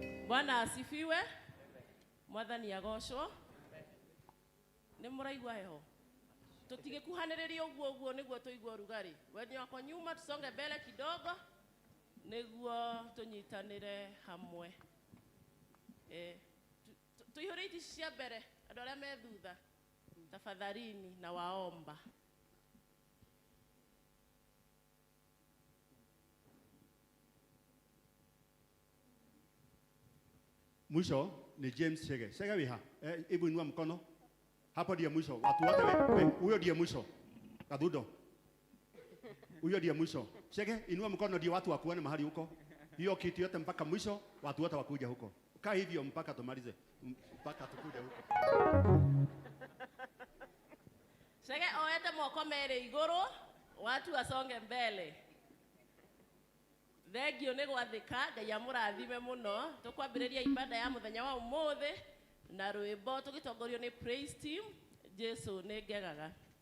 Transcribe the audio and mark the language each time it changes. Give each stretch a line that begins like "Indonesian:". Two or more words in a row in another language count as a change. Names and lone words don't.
Swahili: Bwana asifiwe.
Kikuyu: Mwathani agocwo. Nĩ mũraigua heho. Tutigekuhanĩrĩria ũguo nĩguo tuigua rugari.
Swahili: Wenye wako nyuma tusonge mbele kidogo
Kikuyu: nĩguo tunyitanĩre hamwe. Tuihũrie iti cia mbere andũ arĩa me thutha.
Swahili: Tafadhalini na waomba. Mwisho ni James Chege. Chege wiha. Hebu inua mkono. Hapo ndiye mwisho. Watu wote huyo ndiye mwisho. Kadudo. Huyo ndiye mwisho. Chege inua mkono ndio watu wakuone mahali huko. Hiyo kitu yote mpaka mwisho watu wote wakuja huko. Kaa hivyo mpaka tumalize. Mpaka tukuje huko.
Kikuyu: Chege oete moko mere iguru.
Swahili: Watu wasonge mbele.
Kikuyu: Thengio nĩ gwathĩka Ngai amũrathime mũno. Tũkwambĩrĩria ibada ya mũthenya wa ũmũthĩ na rwĩmbo tũgĩtongorio nĩ
English: praise team.
Kikuyu: Jesu nĩ ngegaga.